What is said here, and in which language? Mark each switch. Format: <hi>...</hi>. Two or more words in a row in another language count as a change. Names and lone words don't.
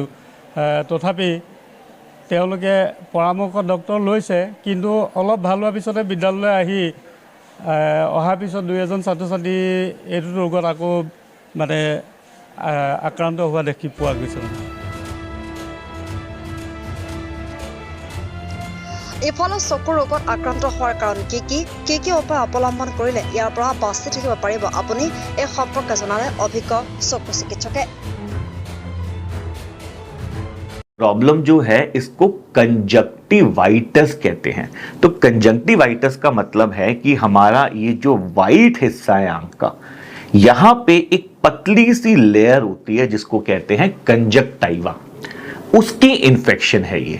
<as>তথাপি তেওঁলোকে পৰামৰ্শ ডক্তৰ লৈছে, কিন্তু অলপ ভাল হোৱাৰ পিছতে বিদ্যালয়লৈ আহি অহাৰ পিছত দুই এজন ছাত্ৰ ছাত্ৰী এইটো ৰোগত আকৌ আক্ৰান্ত হোৱা দেখি পোৱা গৈছে। ইফালে চকুৰ ৰোগত আক্ৰান্ত হোৱাৰ কাৰণ কি উপায় অৱলম্বন কৰিলে ইয়াৰ পৰা বাচি থাকিব পাৰিব আপুনি, এই সম্পৰ্কে জনালে অভিজ্ঞ চকু চিকিৎসকে।</as> <hi>प्रॉब्लम जो है इसको कंजक्टिवाइटिस कहते हैं। तो कंजक्टिवाइटिस का मतलब है कि हमारा ये जो वाइट हिस्सा है आंख का, यहां पे एक पतली सी लेयर होती है जिसको कहते हैं कंजक्टाइवा, उसकी इन्फेक्शन है ये।</hi>